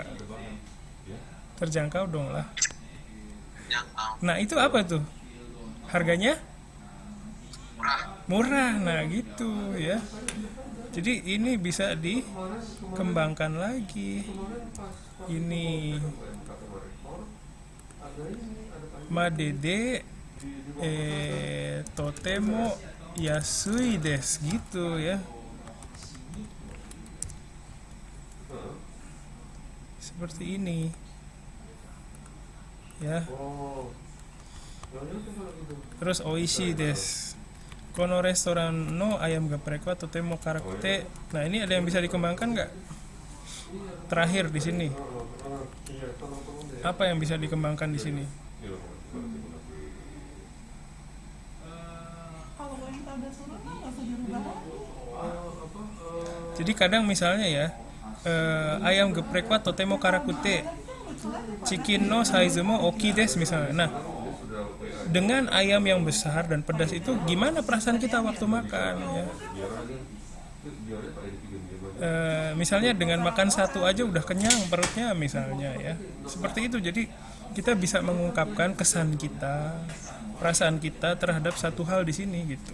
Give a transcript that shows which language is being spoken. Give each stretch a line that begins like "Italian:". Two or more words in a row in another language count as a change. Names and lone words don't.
Indonesian: Terjangkau dong lah. Nah, itu apa tuh? Harganya murah. Nah, gitu ya. Jadi ini bisa dikembangkan lagi.
Japanese: Ini madede とても安いです
Indonesian: gitu ya. Seperti ini. Ya. Terus
Japanese: 美味しいです. このレストランのアヤムゲプレックはとても辛くて.
Indonesian: Nah, ini ada yang bisa dikembangkan nggak? Terakhir di sini. Apa yang bisa dikembangkan di sini? Kalau kita udah suruh kan nggak usah dirubah lagi. Jadi kadang misalnya ya,
Japanese: アヤムゲプレックはとても辛くて. チキンのサイズも大きいです misalnya.
Indonesian: Nah, dengan ayam yang besar dan pedas itu gimana perasaan kita waktu makan ya? Misalnya dengan makan satu aja udah kenyang perutnya misalnya ya. Seperti itu. Jadi kita bisa mengungkapkan kesan kita, perasaan kita terhadap satu hal di sini gitu.